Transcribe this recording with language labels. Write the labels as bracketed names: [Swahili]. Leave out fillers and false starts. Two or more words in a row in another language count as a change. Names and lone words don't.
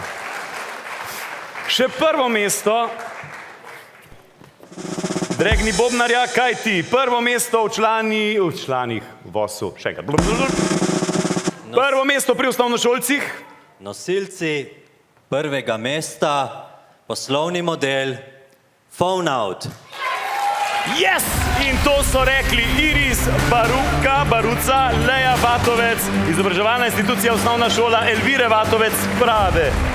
[Slovenian] Še prvo mesto. Dregni bobnarja, kaj ti? Prvo mesto v članih VOS-u. Še enkrat. Prvo mesto pri osnovnošolcih. Nosilci prvega mesta. Poslovni model Phone Out. Yes! In to so rekli Iris Baruca, Leja Vatovec, izobraževalna institucija Osnovna šola Elvire Vatovec Prave.